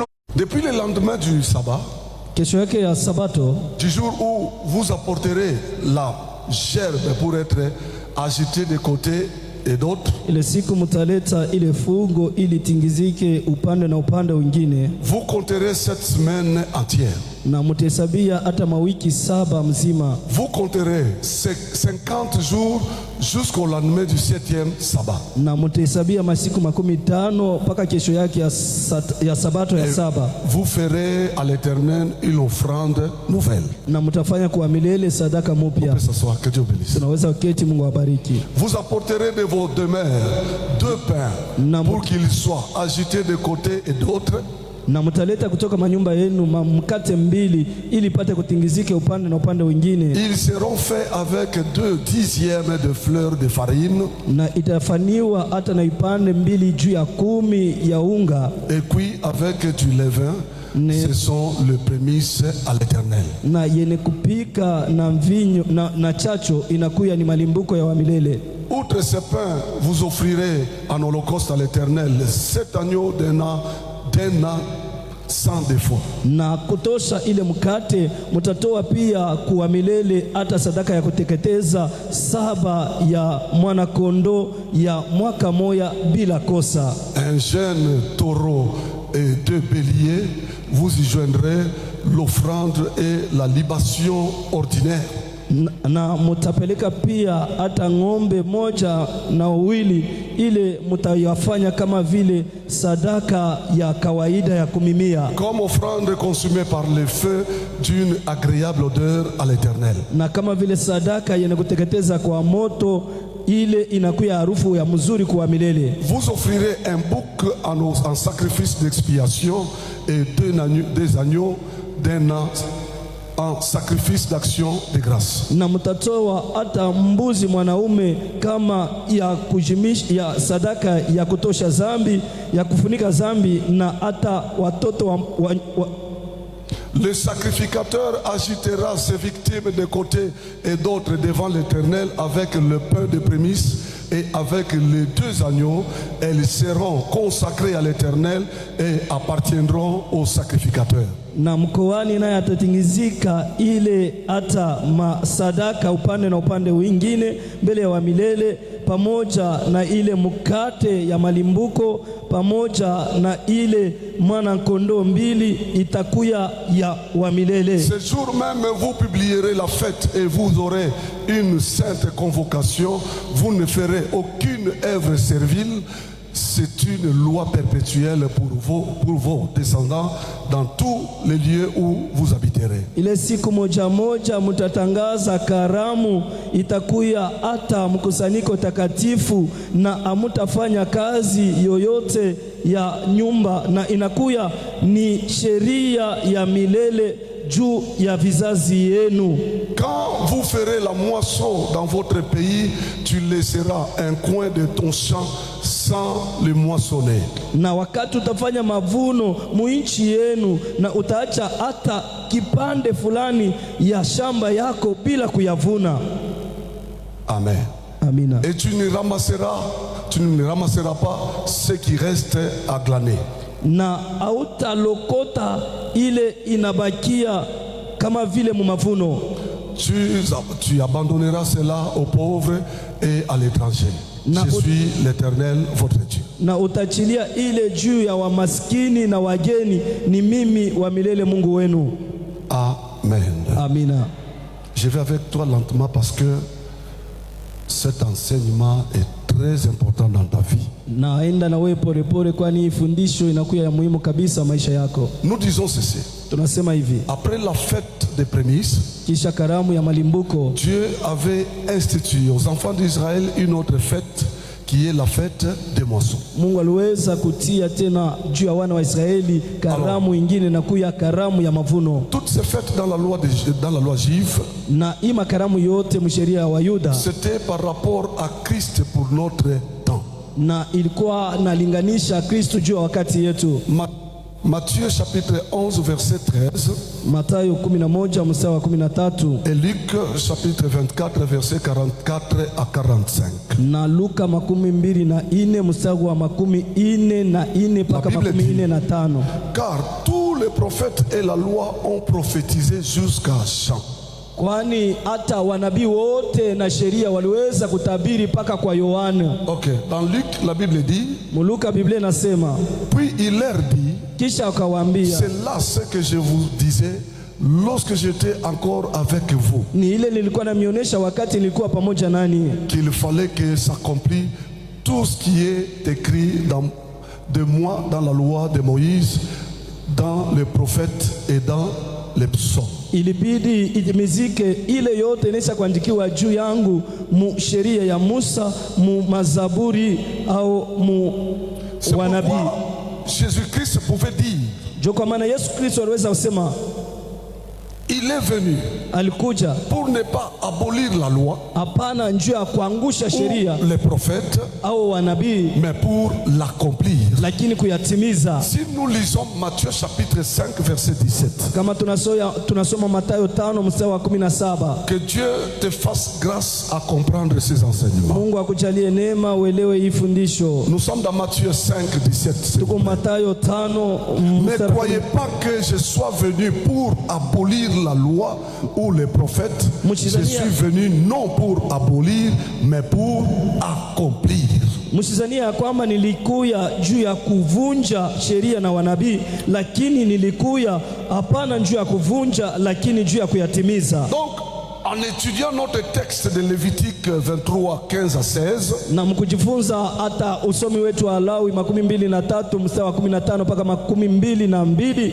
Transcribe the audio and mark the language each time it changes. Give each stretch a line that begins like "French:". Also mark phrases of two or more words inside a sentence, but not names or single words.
French: Depuis le lendemain du sabbat,
Swahili: kesho yake ya Sabato,
French: du jour où vous apporterez la gerbe pour être agitée de côté et d'autre,
Swahili: ile siku mtaleta ile fungo ili tingizike upande na upande wengine,
French: vous compterez cette semaine entière.
Swahili: Na mtahesabia hata mawiki 7 mzima.
French: Vous compterez 50 jours jusqu'au lendemain du 7e sabbat.
Swahili: Na mtahesabia masiku 15 mpaka kesho yake ya Sabato ya 7.
French: Vous ferez à l'Éternel une offrande nouvelle.
Swahili: Na mtafanya kwa milele sadaka mpya.
French: Que Dieu bénisse.
Swahili: Tunaweza kuketi, Mungu awabariki.
French: Vous apporterez de vos demeures 2 pains pour qu'ils soient agités de côté et d'autre.
Swahili: Na mtaleta kutoka manyumba yenu mkate 2 ili pate kutingizike upande na upande wengine.
French: Ils seront faits avec 2/10 de fleurs de farine.
Swahili: Na itafaniwa hata na ipande 2 juu ya 10 ya unga.
French: Et puis avec du levain. Ce sont les prémices à l'Éternel.
Swahili: Na yene kupika na mvinyo na chacho inakuya ni malimbuko ya milele.
French: Outre ce pain, vous offrirez en holocauste à l'Éternel 7 agneaux d'un an sans défaut.
Swahili: Na kutosha ile mkate mtatoa pia kwa milele hata sadaka ya kuteketeza 7 ya mwana kondoo ya mwaka moja bila kosa.
French: Un jeune taureau et 2 béliers, vous y joindrez l'offrande et la libation ordinaire.
Swahili: Na mutapeleka pia hata ng'ombe 1 na 2 ile mutayafanya kama vile sadaka ya kawaida ya kumimia,
French: comme offrande consumée par le feu d'une agréable odeur à l'Éternel.
Swahili: Na kama vile sadaka yenye kuteketeza kwa moto ile inakuya harufu ya mzuri kwa milele.
French: Vous offrirez un bouc en sacrifice d'expiation et 2 agneaux d'un an en sacrifice d'action de grâce.
Swahili: Na mtatoa hata mbuzi mwanaume kama ya kujimisha ya sadaka ya kutosha zambi ya kufunika zambi, na hata watoto
French: Le sacrificateur agitera ses victimes de côté et d'autre devant l'Éternel avec le pain de prémices et avec les 2 agneaux. Elles seront consacrées à l'Éternel et appartiendront au sacrificateur.
Swahili: Na mkoani naye atatingizika ile hata masadaka upande na upande wengine mbele ya wa milele, pamoja na ile mkate ya malimbuko, pamoja na ile mwana kondoo 2 itakuya ya wa milele.
French: Ce jour même vous publierez la fête et vous aurez une sainte convocation. Vous ne ferez aucune œuvre servile. C'est une loi perpétuelle pour vos descendants dans tous les lieux où vous habiterez.
Swahili: Ile siku moja mutatangaza karamu, itakuya hata mkusanyiko takatifu, na amutafanya kazi yoyote ya nyumba, na inakuya ni sheria ya milele juu ya vizazi yenu.
French: Quand vous ferez la moisson dans votre pays, tu laisseras un coin de ton champ sans le moissonner.
Swahili: Na wakati utafanya mavuno muinchi yenu, na utaacha hata kipande fulani ya shamba yako bila kuyavuna.
French: Amen.
Swahili: Amina.
French: Et tu ne ramasseras pas ce qui reste à glaner.
Swahili: Na hautalokota ile inabakia kama vile mu mavuno.
French: Tu abandonneras cela aux pauvres et à l'étranger. Je suis l'Éternel votre Dieu.
Swahili: Na utachilia ile juu ya wamaskini na wageni, ni mimi wa milele Mungu wenu.
French: Amen.
Swahili: Amina.
French: Je vais avec toi lentement parce que cet enseignement est très important dans ta vie.
Swahili: Naenda na wewe pole pole, kwani fundisho inakuwa ya muhimu kabisa maisha yako.
French: Nous disons ceci.
Swahili: Tunasema hivi.
French: Après la fête des prémices,
Swahili: kisha karamu ya malimbuko,
French: Dieu avait institué aux enfants d'Israël une autre fête qui est la fête des moissons.
Swahili: Mungu aliweza kutia tena juu ya wana wa Israeli karamu ingine na kuya karamu ya mavuno.
French: Toutes ces fêtes dans la loi juive,
Swahili: na ima karamu yote msheria wa Yuda,
French: c'était par rapport à Christ pour notre temps.
Swahili: Na ilikuwa nalinganisha Kristo juu ya wakati yetu.
French: Matthieu chapitre 11 verset 13.
Swahili: Mathayo 11 mstari wa 13.
French: Et Luc chapitre 24 verset 44 à 45.
Swahili: Na Luka 24 mstari wa 44 mpaka 45.
French: Car tous les prophètes et la loi ont prophétisé jusqu'à Jean.
Swahili: Kwani hata wanabii wote na sheria waliweza kutabiri paka kwa Yohana.
French: Okay, dans Luc la Bible dit,
Swahili: Luka Biblia inasema,
French: puis il leur dit,
Swahili: kisha akawaambia,
French: c'est là ce que je vous disais lorsque j'étais encore avec vous.
Swahili: Ni ile nilikuwa namionyesha wakati nilikuwa pamoja nani.
French: Qu'il fallait que s'accomplisse tout ce qui est écrit de moi dans la loi de Moïse, dans les prophètes et dans les psaumes.
Swahili: Ilibidi itimizike ile yote inaweza kuandikiwa juu yangu mu sheria ya Musa, mu mazaburi au mu wanabii.
French: Jésus-Christ pouvait dire,
Swahili: jo kwa maana Yesu Kristo aliweza kusema,
French: il est venu
Swahili: alikuja
French: pour ne pas abolir la loi,
Swahili: hapana njoo ya kuangusha sheria
French: les prophètes,
Swahili: au wanabii,
French: mais pour l'accomplir.
Swahili: Lakini kuyatimiza.
French: Si nous lisons Matthieu chapitre 5 verset 17,
Swahili: kama tunasoma Mathayo 5 mstari wa 17,
French: que Dieu te fasse grâce à comprendre ces enseignements.
Swahili: Mungu akujalie neema uelewe hii fundisho.
French: Nous sommes dans Matthieu 5 17.
Swahili: Tuko Mathayo 5.
French: Ne croyez pas que je sois venu pour abolir la loi ou les prophètes. Je suis venu non pour abolir mais pour accomplir.
Swahili: Msizania ya kwamba nilikuya juu ya kuvunja sheria na wanabii, lakini nilikuya hapana juu ya kuvunja, lakini juu ya kuyatimiza.
French: Donc en étudiant notre texte de Lévitique 23 15 à 16,
Swahili: na mkujifunza hata usomi wetu wa Lawi 23 mstari wa 15 mpaka 22,